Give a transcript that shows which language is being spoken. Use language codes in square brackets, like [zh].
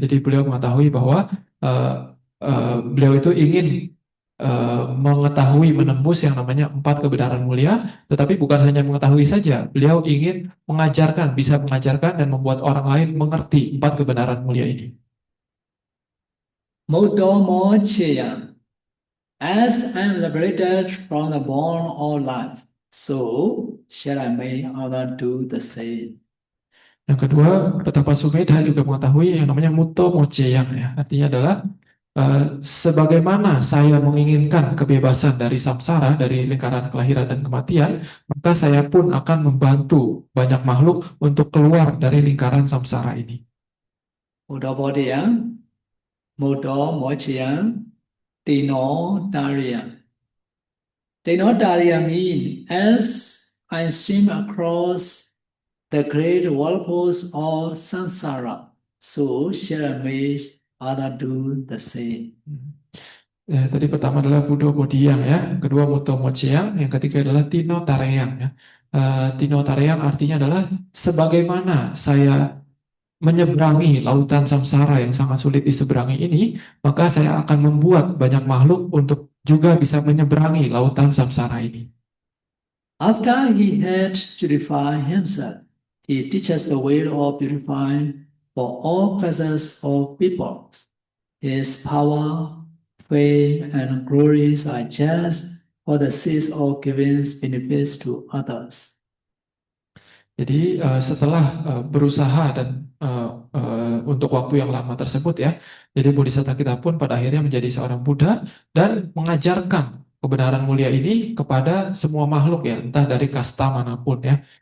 [id] Jadi beliau mengetahui bahwa beliau itu ingin mengetahui, menembus yang namanya 4 kebenaran mulia, tetapi bukan hanya mengetahui saja, beliau ingin mengajarkan, bisa mengajarkan dan membuat orang lain mengerti 4 kebenaran mulia ini. [pi] Modo mo cheyam, [en] As I am liberated from the bond of life, so shall I make others do the same. [id] Yang kedua, betapa Sumedha juga mengetahui yang namanya Muto Moceyang ya. Artinya adalah sebagaimana saya menginginkan kebebasan dari samsara, dari lingkaran kelahiran dan kematian, maka saya pun akan membantu banyak makhluk untuk keluar dari lingkaran samsara ini. [pi] Mudo Bodhiyam, Mudo Mochiyam, Tino Dariyam. [en] Tino Dariyam means as I swim across the great whirlpools of samsara, so shall I make others do the same. [id] Ya, tadi pertama adalah Budo Bodhiyang ya, kedua Muto Mocheyang, yang ketiga adalah Tino Tareyang ya. Tino Tareyang artinya adalah sebagaimana saya menyeberangi lautan samsara yang sangat sulit diseberangi ini, maka saya akan membuat banyak makhluk untuk juga bisa menyeberangi lautan samsara ini. [en] After he had purified himself, he teaches the way of purifying for all classes of people. His power, fame, and glories are just for the sake of giving benefits to others. [id] Jadi setelah berusaha dan untuk waktu yang lama tersebut ya, jadi Bodhisatta kita pun pada akhirnya menjadi seorang Buddha dan mengajarkan kebenaran mulia ini kepada semua makhluk ya, entah dari kasta manapun ya.